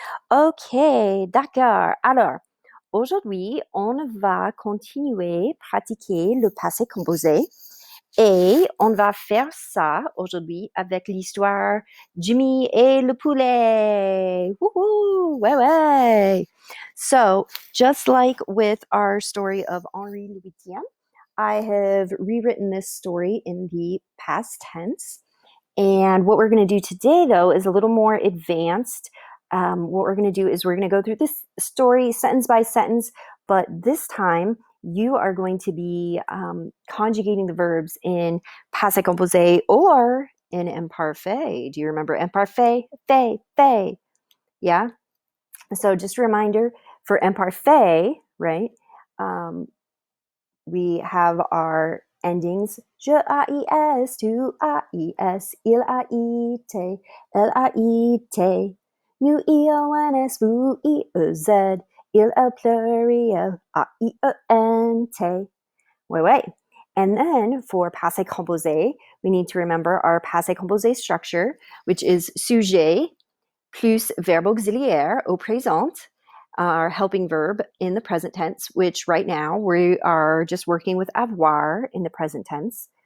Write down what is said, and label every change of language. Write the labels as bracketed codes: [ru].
[fr] Ok, d'accord. Alors, aujourd'hui, on va continuer à pratiquer le passé composé et on va faire ça aujourd'hui avec l'histoire Jimmy et le poulet. Woohoo! Ouais, ouais. [en] So, just like with our story of Henri Louis, I have rewritten this story in the past tense. And what we're going to do today, though, is a little more advanced. What we're going to do is we're going to go through this story sentence by sentence, but this time you are going to be conjugating the verbs in passé composé or in imparfait. Do you remember imparfait? Fait, fait. Yeah? So just a reminder for imparfait, right? We have our endings. [fr] Je AIS, tu AIS, il AIT, elle AIT, nu IONS, vous IEZ, il a pluriel, AIENT. [en] Wait, wait. And then for passé composé, we need to remember our passé composé structure, which is [fr] sujet plus verbe auxiliaire au présent, [en] our helping verb in the present tense, which right now we are just working with avoir in the present tense.